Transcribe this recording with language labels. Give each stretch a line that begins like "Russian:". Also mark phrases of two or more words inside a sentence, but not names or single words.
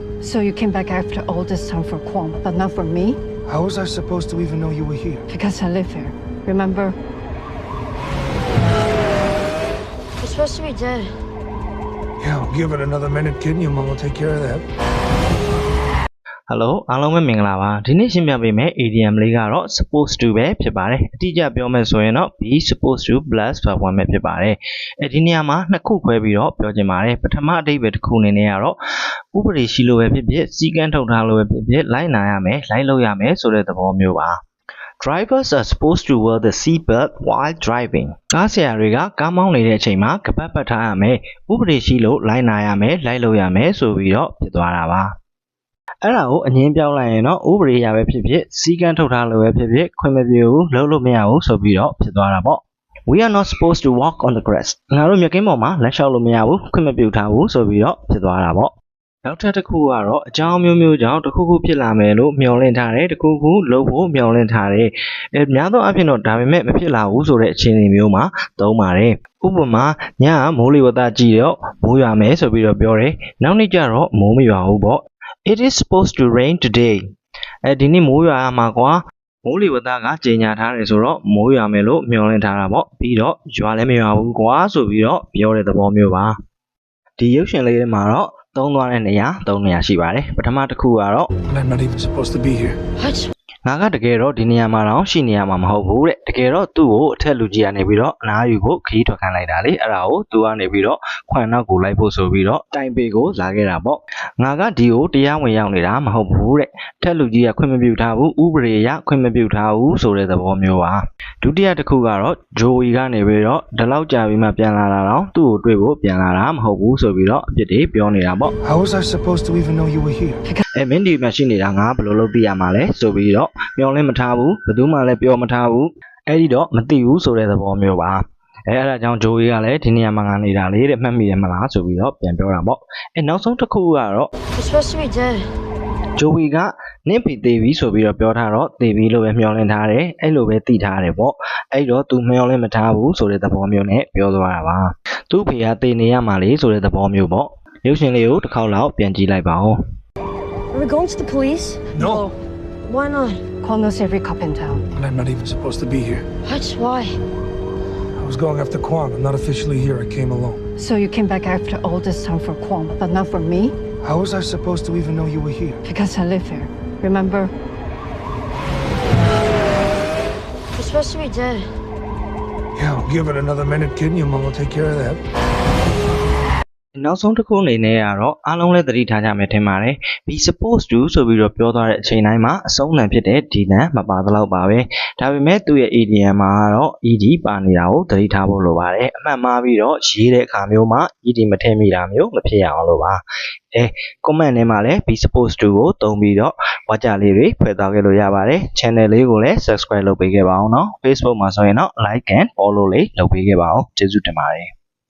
English: So you came back after all this time for Kwon, but not for me? How was I supposed to even know you were here? Because I live here. Remember? You're supposed to be dead. Yeah, I'll give it another minute, kid, and your mom will take care of that.
Burmese: Hello အားလုံးပဲမင်္ဂလာပါဒီနေ့ရှင်းပြပေးမယ် ADM လေးကတော့
English: supposed to
Burmese: ပဲဖြစ်ပါတယ်အတိအကျပြောမယ်ဆိုရင်တော့
English: be supposed to plus verb 1
Burmese: ပဲဖြစ်ပါတယ်အဲဒီနေရာမှာနှစ်ခုခွဲပြီးတော့ပြောချင်ပါတယ်ပထမအဓိပ္ပာယ်တစ်ခုအနေနဲ့ကတော့ဥပဒေရှိလို့ပဲဖြစ်ဖြစ်စည်းကမ်းထုတ်ထားလို့ပဲ ဖြစ်ဖြစ်လိုက်နာရမယ်လိုက်လုပ်ရမယ်ဆိုတဲ့သဘောမျိုးပါ
English: Drivers are supposed to wear the seatbelt while driving
Burmese: ကားဆရာတွေကကားမောင်းနေတဲ့အချိန်မှာကပတ်ပတ်ထားရမယ်ဥပဒေရှိလို့လိုက်နာရမယ်လိုက်လုပ်ရမယ် ဆိုပြီးတော့ဖြစ်သွားတာပါအဲ့ဒါကိုအငင်းပြောင်းလိုက်ရင်တော့ဥပဒေအရပဲဖြစ်ဖြစ်စီကံထုတ်ထားလို့ပဲဖြစ်ဖြစ်ခွင့်မပြုဘူးလုပ်လို့မရ ဘူးဆိုပြီးတော့ဖြစ်သွားတာပေါ့
English: We are not supposed to walk on the grass
Burmese: ငါတို့မြက်ကင်းပေါ်မှာလက်လျှောက်လို့မရဘူးခွင့်မပြုထားဘူးဆိုပြီးတော့ဖြစ်သွားတာပေါ့နောက်ထပ်တစ်ခုကတော့အကြောင်းမျိုးမျိုးကြောင့်တစ်ခုခုဖြစ်လာမယ်လို့မျှော်လင့်ထားတယ်တစ်ခုခုလုပ်ဖို့မျှော်လင့်ထားတယ်များသောအားဖြင့်တော့ဒါပေမဲ့မဖြစ်လာဘူးဆိုတဲ့အခြေအနေမျိုးမှာသုံးပါတယ်ဥပမာညကမိုးလေဝသကြည့်တော့မိုးရွာမယ်ဆိုပြီးတော့ပြောတယ်နောက်နေ့ကျတော့မိုးမရွာဘူးပေါ့
English: It is supposed to rain today.
Burmese: ဒီနေ့မိုးရွာမှာကွာမိုးလေဝသကကြေညာထားတယ်ဆိုတော့မိုးရွာမယ်လို့မျှော်လင့်ထားတာပေါ့ပြီးတော့ရွာလည်းမရွာဘူးကွာဆိုပြီးတော့ပြောတဲ့သဘောမျိုးပါဒီရုပ်ရှင်လေးထဲမှာတော့သုံးသွားတဲ့နေရာ၃နေရာရှိပါတယ်ပထမတစ်ခုကတော့
English: And I'm not even supposed to be here. What?
Burmese: ငါကတကယ်တော့ဒီနေရာမှာတော့ရှိနေရမှာမဟုတ်ဘူးတဲ့တကယ်တော့သူ့ကိုအထက်လူကြီးကနေပြီးတော့အနားယူဖို့ခီးထွက်ခိုင်းလိုက်တာလေအဲ့ဒါကိုသူကနေပြီးတော့ခွန်နောက်ကိုလိုက်ဖို့ဆိုပြီးတော့တိုင်ပေကိုလာခဲ့တာပေါ့ငါကဒီကိုတရားဝင်ရောက်နေတာမဟုတ်ဘူးတဲ့အထက်လူကြီးကခွင့်မပြုထားဘူးဥပဒေအရခွင့်မပြုထားဘူးဆိုတဲ့သဘောမျိုးပါဒုတိယတစ်ခုကတော့ဂျိုဝီကနေပြီးတော့ဒီလောက်ကြာပြီးမှပြန်လာတာတော့သူ့ကိုတွေ့ဖို့ပြန်လာတာမဟုတ်ဘူးဆိုပြီးတော့အပြစ်တွေပြောနေတာပေါ့
English: How was I supposed to even know you were here?
Burmese: မင်းဒီမှာရှိနေတာငါဘယ်လိုလုပ်သိရမှာလဲဆိုပြီးတော့မျောလင်းမထားဘူးဘယ်သူမှလည်းပြောမထားဘူးအဲ့ဒီတော့မသိဘူးဆိုတဲ့သဘောမျိုးပါအဲ့ဒါကြောင့်ဂျိုဝီကလည်းဒီနေရာမှာငါနေတာလေတဲ့မှတ်မိရမလားဆိုပြီးတော့ပြန်ပြောတာပေါ့နောက်ဆုံးတစ်ခုကတော့
English: You're supposed to be dead.
Burmese: ဂျိုဝီကနင့်ဖေသေးပြီဆိုပြီးတော့ပြောထားတော့သေပြီလို့ပဲမျောလင်းထားတယ်အဲ့လိုပဲသိထားတယ်ပေါ့အဲ့တော့ तू မျောလင်းမထားဘူးဆိုတဲ့သဘောမျိုးနဲ့ပြောသွားတာပါသူ့ဖေကသေနေရမှာလေဆိုတဲ့သဘောမျိုးပေါ့ရုပ်ရှင်လေးကိုတစ်ခေါက်လောက်ပြန်ကြည့်လိုက်ပါဦး
English: Are we going to the police? No. Why not? Kwon knows every cop in town. And I'm not even supposed to be here. What? Why? I was going after Kwon. I'm not officially here. I came alone. So you came back after all this time for Kwon, but not for me? How was I supposed to even know you were here? Because I live here. Remember? You're supposed to be dead. Yeah, I'll give it another minute, kid, and your mom will take care of that.
Burmese: နောက်ဆုံးတစ်ခုအနေနဲ့ကတော့အားလုံးလည်းသတိထားကြမယ်ထင်ပါတယ်
English: be supposed to
Burmese: ဆိုပြီးတော့ပြောသွားတဲ့အချိန်တိုင်းမှာအဆုံးလန်ဖြစ်တဲ့ဒီလန်မပါသလောက်ပါပဲဒါပေမဲ့သူ့ရဲ့ ADM မှာကတော့ ED ပါနေတာကိုသတိထားဖို့လိုပါတယ်အမှန်မှားပြီးတော့ရေးတဲ့အခါမျိုးမှာ ED မထည့်မိတာမျိုးမဖြစ်ရအောင်လို့ပါcomment ထဲမှာလည်း be supposed to ကိုသုံးပြီးတော့ဝါကြလေးတွေဖွဲ့သွားခဲ့လို့ရပါတယ် channel လေးကိုလည်း subscribe လုပ်ပေးခဲ့ပါအောင်နော် Facebook မှာဆိုရင်တော့
English: like and follow
Burmese: လေးလုပ်ပေးခဲ့ပါအောင်ကျေးဇူးတင်ပါတယ်